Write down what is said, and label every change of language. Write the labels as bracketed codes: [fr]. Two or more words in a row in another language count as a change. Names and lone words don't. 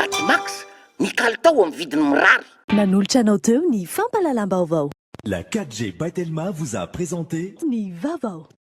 [mg] Batimax ny kalitao amin'ny vidiny mirary. Nanolotra anao teo ny fampahalalam-baovao. [fr] La 4G by Telma vous a présenté [mg] Ni Vavao.